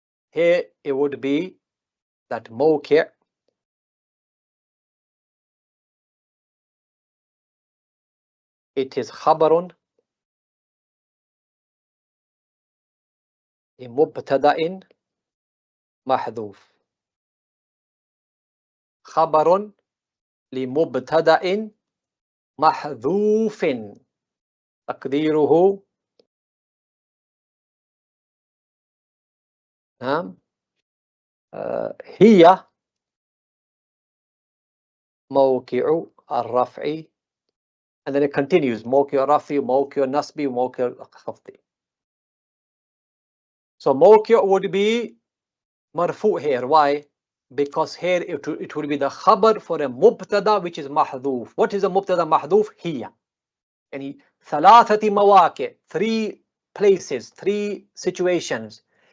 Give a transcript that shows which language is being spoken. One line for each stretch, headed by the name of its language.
English: Here it would be that mawqi' it is
Arabic: khabarun mubtada'in mahdhuf. خبر لمبتدأ محذوف تقديره نعم هي موقع الرفع.
English: And then it continues
Arabic: موقع الرفع موقع النصب موقع الخفض.
English: So موقع would be مرفوع here. Why? Because here it would be the khabar for a mubtada which is mahdhuf. What is a mubtada mahdhuf? Hiya.
Arabic: Yani thalathati mawaqi,
English: 3 places, 3 situations.